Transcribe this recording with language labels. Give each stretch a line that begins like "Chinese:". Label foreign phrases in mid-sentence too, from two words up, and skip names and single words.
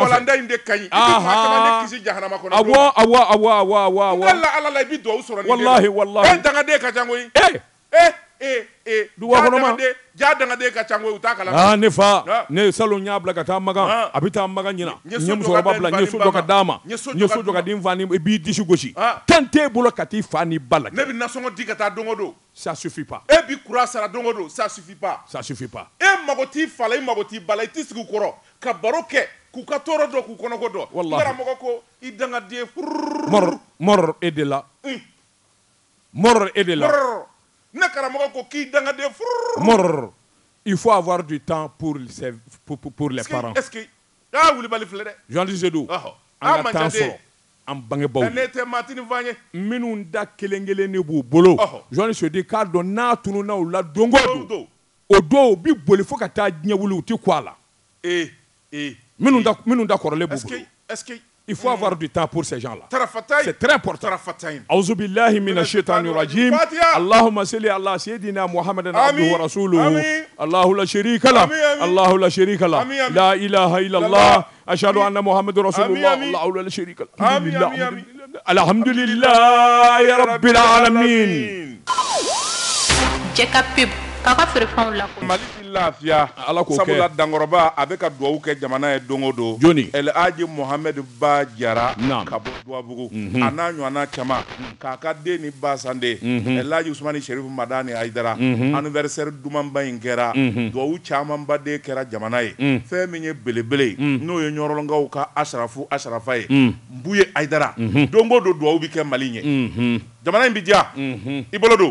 Bambara: i ka walanda in de ka ɲi i bɛ maa caman de kisi jahanama kɔnɔ awɔ ala la i bɛ duwawu sɔrɔ nin de la wallahi dangaden ka ca koyi duwa kɔnɔ ma ja dangaden ka ca koyi u t'a kalama ne fa ne salon y'a bila ka taa Magan a bɛ taa Magan ɲina n ye musokɔrɔba bila n ye so jɔ ka d'a ma n ye so jɔ ka di n fa ni i b'i disi gosi tan t'e bolo ka t'i fa ni ba lajɛ ne bɛ nasɔngɔ di ka taa don o don
French: ça suffit pas
Bambara: e bi kura sara don o don
French: ça suffit pas
Bambara: e mago t'i fa la i mago t'i ba la i t'i sigi u kɔrɔ ka baro kɛ k'u ka tɔɔrɔ dɔn k'u kɔnɔko dɔn wallahi karamɔgɔ ko i dangaden
French: mort et de là mort et de là
Bambara: ne karamɔgɔ ko k'i dangaden
French: mort il faut avoir du temps pour les parents est-ce que
Bambara: wulibali filɛ dɛ Jean-Ti Seydou an ka temps sɔrɔ an bangebaaw ne tɛ maatini f'an ye minnu da kelen-kelen de b'u bolo Jean-Ti Seydou k'a dɔn n'a tununa u la don o don o don u bi boli fo ka taa diɲɛ wuli u ti ku a la minnu da kɔrɔlen b'u bolo
French: il faut avoir du temps pour ces gens-là. C'est très important.
Arabic: أعوذ بالله من الشيطان الرجيم. اللهم صل على سيدنا محمد عبده ورسوله. الله لا شريك له. الله لا شريك له. لا إله إلا الله. أشهد أن محمدا رسول الله. الله لا شريك له. الحمد لله يا رب العالمين.
Bambara: Jeka pub kaka feere fɛnw la Mali ti lafiya ala ko kɛ sabula dankɔrɔba a bɛ ka duwawu kɛ jamana ye don o don joni El Hadji Mohamed Ba Jara ka bɔ Duwabugu a n'a ɲɔgɔnna caman k'a ka den ni ba sande El Hadji Usmani Sherifu Madani Haidara anniversaire dumanba in kɛra duwawu camanba de kɛra jamana ye fɛn min ye belebele n'o ye ɲɔrɔlɔnkaw ka asharafa ye Mbuye Haidara don o don duwawu bɛ kɛ Mali ɲɛ jamana in bi diya i bolo don